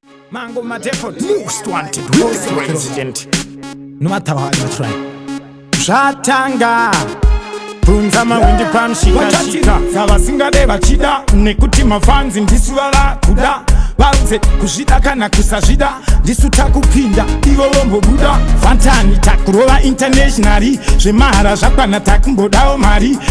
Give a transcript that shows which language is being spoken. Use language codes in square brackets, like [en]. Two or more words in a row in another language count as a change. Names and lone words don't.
[en] Mango Madefo, most wanted, most president. No matter how you try. [sn] Zvatanga. Bvunza mawindi pamshika shika. Zavasingade vachida, nekuti mafanzi ndisu vava kuda. Vaudze kuzvida kana kusazvida, ndisu takupinda, ivo vombobuda. Fantani takurova internationally, zvemahara zvakwana takumbodawo mari.